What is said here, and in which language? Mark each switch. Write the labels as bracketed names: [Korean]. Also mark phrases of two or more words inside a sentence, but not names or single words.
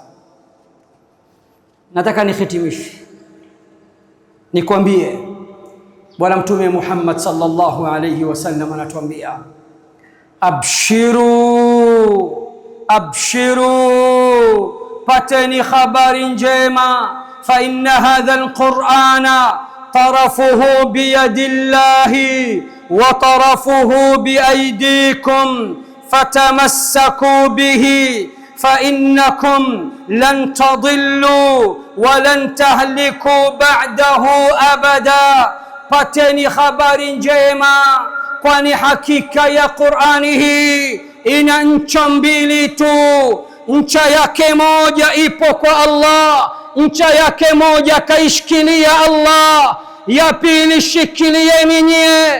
[Swahili] Nataka nihitimishe nikwambie, Bwana Mtume Muhammad [Arabic] صلى الله عليه وسلم [Swahili] anatuambia, abshiru, pateni habari njema, [Arabic] فإن هذا القرآن طرفه بيد الله وطرفه بأيديكم فتمسكوا به فإنكم لن تضلوا ولن تهلكوا بعده أبدا. [Swahili] Pateni habari njema, kwani hakika ya Qur'ani hii ina ncha mbili tu. Ncha yake moja ipo kwa Allah, ncha yake moja kaishikilia Allah, ya pili shikilieni nyie.